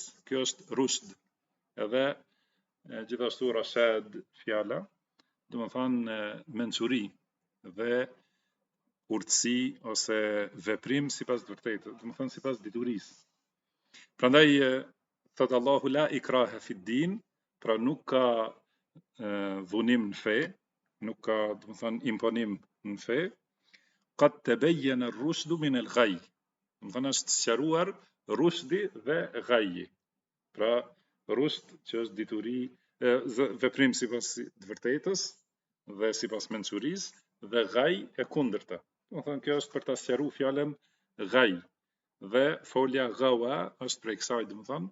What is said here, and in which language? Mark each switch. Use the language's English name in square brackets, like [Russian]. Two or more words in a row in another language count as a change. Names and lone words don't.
[Albanian] Kjo është rusht. Edhe gjithashtu rashad fjala, do të thonë mençuri dhe urtësi ose veprim sipas të vërtetës, do të thonë sipas diturisë. Prandaj thot Allahu [Arabic] لا إكراه في الدين, [Albanian] pra nuk ka dhunim në fe, nuk ka, do të thonë imponim në fe. [Arabic] قد تبين الرشد من الغي. [Albanian] Do të thonë është sqaruar rushdi dhe ghaji. Pra rusht që është dituri, veprim sipas të vërtetës dhe sipas mençurisë, dhe ghaj e kundërta. Do të thonë kjo është për ta sqaruar fjalën ghaj. Dhe folja gawa është prej kësaj, do të thonë.